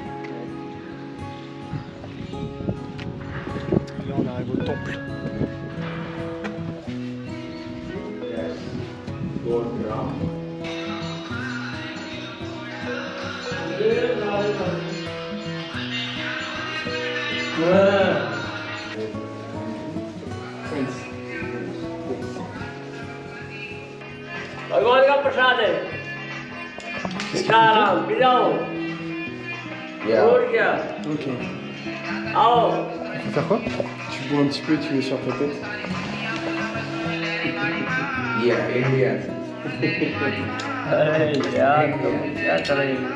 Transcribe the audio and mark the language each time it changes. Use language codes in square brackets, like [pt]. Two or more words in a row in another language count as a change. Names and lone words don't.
[fr] Là on arrive au temple. [hi] भगवान का प्रसाद है सारा मिलाओ और क्या Ok. आओ [fr] Faut faire quoi? Tu bois un petit peu, tu mets sur ta tête. [hi] अरे यार तुम क्या करेंगे